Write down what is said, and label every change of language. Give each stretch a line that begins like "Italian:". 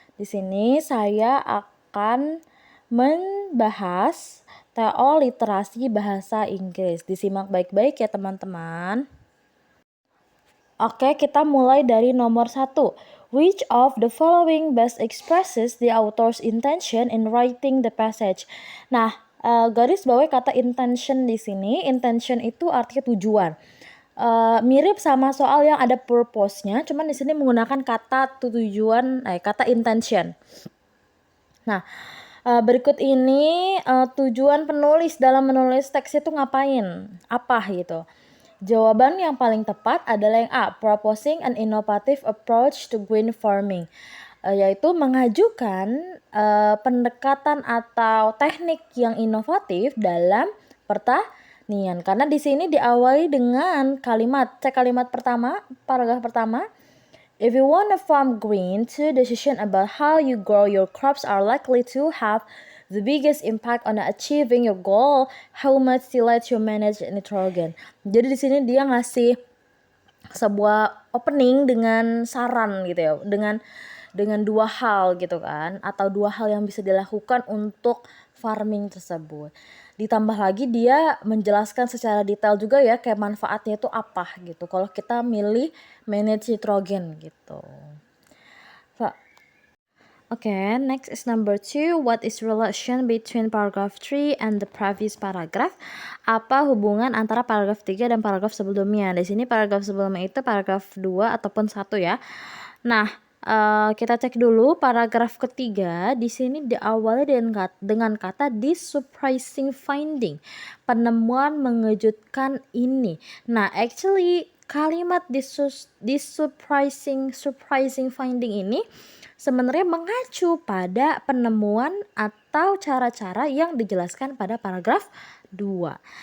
Indonesian: Di sini saya akan membahas TO literasi bahasa Inggris. Disimak baik-baik ya teman-teman. Oke, kita mulai dari nomor 1.
English: Which of the following best expresses the author's intention in writing the passage?
Indonesian: Nah, garis bawahi kata intention di sini. Intention itu artinya tujuan. Mirip sama soal yang ada purpose-nya, cuman di sini menggunakan kata tujuan, kata intention. Nah, berikut ini tujuan penulis dalam menulis teks itu ngapain? Apa gitu? Jawaban yang paling tepat adalah yang A,
English: proposing an innovative approach to green farming,
Indonesian: yaitu mengajukan pendekatan atau teknik yang inovatif dalam pertanian. Karena di sini diawali dengan kalimat pertama, paragraf pertama.
English: If you want to farm green, two decisions about how you grow your crops are likely to have the biggest impact on achieving your goal. How much tillage you manage nitrogen.
Indonesian: Jadi di sini dia ngasih sebuah opening dengan saran gitu ya, dengan dua hal gitu kan, atau dua hal yang bisa dilakukan untuk farming tersebut. Ditambah lagi dia menjelaskan secara detail juga ya kayak manfaatnya itu apa gitu kalau kita milih manage nitrogen gitu.
English: Okay, next is number 2. What is relation between paragraph 3 and the previous paragraph?
Indonesian: Apa hubungan antara paragraf 3 dan paragraf sebelumnya? Di sini paragraf sebelumnya itu paragraf 2 ataupun 1 ya. Nah, kita cek dulu paragraf ketiga. Di sini diawali dengan kata
English: this surprising finding.
Indonesian: Penemuan mengejutkan ini. Nah, actually kalimat
English: this surprising finding
Indonesian: ini sebenarnya mengacu pada penemuan atau cara-cara yang dijelaskan pada paragraf 2.